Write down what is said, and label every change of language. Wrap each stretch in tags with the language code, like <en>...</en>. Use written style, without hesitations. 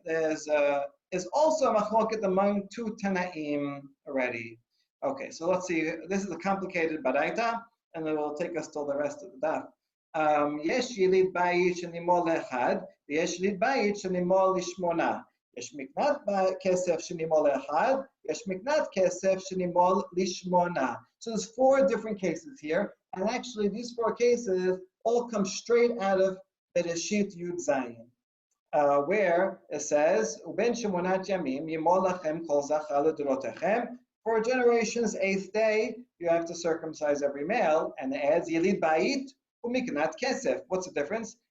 <en>Is also a machloket among two Tanaim already. Okay, so let's see. This is a complicated baraita, and it will take us till the rest of the daf.</en> <he>Yesh yilid bayit shenimol lechad, ויש יליד בית שנימול לשמונה. יש מקנת כסף שנימול לאחד, יש מקנת כסף שנימול לשמונה.</he> <en>So there's 4 different cases here, and actually these 4 cases all come straight out of Bereshit Yud Zayin, where it says,</en> <he>"Uben shemonat yamim yimol lachem kol zachar ledorotechem."</he> <en>4 generations, 8th day, you have to circumcise every male, and it adds</en> <he>yilid bait umiknat kesef.</he> <en>What's the difference?</en>